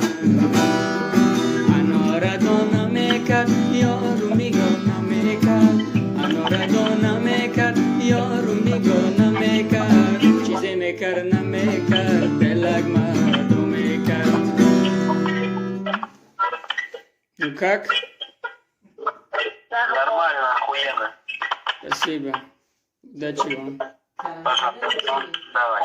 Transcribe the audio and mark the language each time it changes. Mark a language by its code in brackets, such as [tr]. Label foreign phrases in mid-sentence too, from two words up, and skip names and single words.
[fa] انارا نمیکرد یارو نگاه نمیکرد انارا نمیکرد یارو نگاه نمیکرد چیزی میکرد نمیکرد دلک مردم میکرد [ru] Ну как? Нормально, охуенно. Спасибо. Удачи вам. Пожалуйста. Давай.